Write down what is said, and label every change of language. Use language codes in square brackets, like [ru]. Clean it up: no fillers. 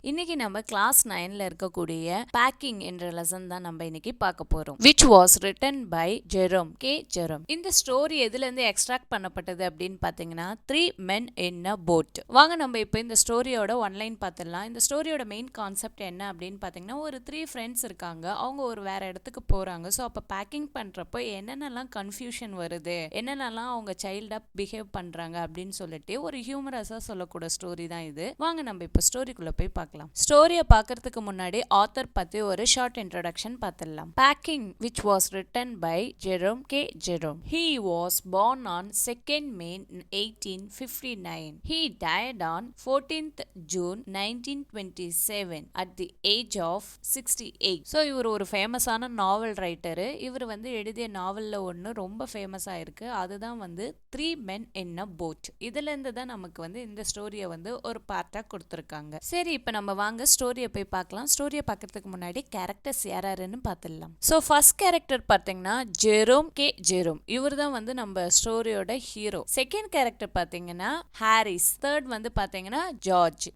[ta] இன்னைக்கு நம்ம கிளாஸ் 9ல இருக்கக்கூடிய பேக்கிங் என்ற லெசன் தான் நம்ம இன்னைக்கு பார்க்க போறோம். [en] Which was written by Jerome K. Jerome. [ta] இந்த ஸ்டோரி எதுல இருந்து எக்ஸ்ட்ராக்ட் பண்ணப்பட்டது அப்படின்னு பாத்தீங்கன்னா 3 men in a boat. வாங்க நம்ம இப்போ இந்த ஸ்டோரியோட ஒன்லைன் பார்த்துடலாம். இந்த ஸ்டோரியோட மெயின் கான்செப்ட் என்ன அப்படின்னு பாத்தீங்கன்னா ஒரு 3 ஃப்ரெண்ட்ஸ் இருக்காங்க. அவங்க ஒரு வேற இடத்துக்கு போறாங்க. ஸோ அப்போ பேக்கிங் பண்றப்போ என்னென்னலாம் கன்ஃபியூஷன் வருது, என்னென்னலாம் அவங்க சைல்டா பிஹேவ் பண்றாங்க அப்படின்னு சொல்லிட்டு ஒரு ஹியூமரஸா சொல்லக்கூடிய ஸ்டோரி தான் இது. வாங்க நம்ம இப்ப ஸ்டோரிக்குள்ள போய் பார்க்கலாம். ஸ்டோரியை பார்க்கறதுக்கு முன்னாடி ஆத்தர் பத்தி ஒரு ஷார்ட் இன்ட்ரோடக்ஷன் பார்த்துடலாம். [en] Packing, which was written by Jerome K. Jerome. He was born on 2nd May 1859. He died on 14th June 1927 at the age of 68. [ta] So இவர் ஒரு ஃபேமஸான நாவல் ரைட்டரு. இவர் வந்து எழுதிய நாவல்ல ஒன்று ரொம்ப ஃபேமஸா இருக்கு. அதுதான் வந்து 3 men in a boat. இதுல இருந்து தான் நமக்கு வந்து இந்த ஸ்டோரியை வந்து ஒரு பார்ட்டா கொடுத்துருக்காங்க. சரி, இப்போ நம்ம வாங்க ஸ்டோரியை போய் பார்க்கலாம். ஸ்டோரியை பார்க்கறதுக்கு முன்னாடி கேரக்டர்ஸ் யாராருன்னு பார்த்துடலாம். ஸோ ஃபர்ஸ்ட் கேரக்டர் பார்த்தீங்கன்னா ஜெரோம் கே ஜெரோம். இவர் தான் வந்து நம்ம ஸ்டோரியோட ஹீரோ. செகண்ட் கேரக்டர் பார்த்தீங்கன்னா ஹாரிஸ். தேர்ட் வந்து பார்த்தீங்கன்னா ஜார்ஜ்.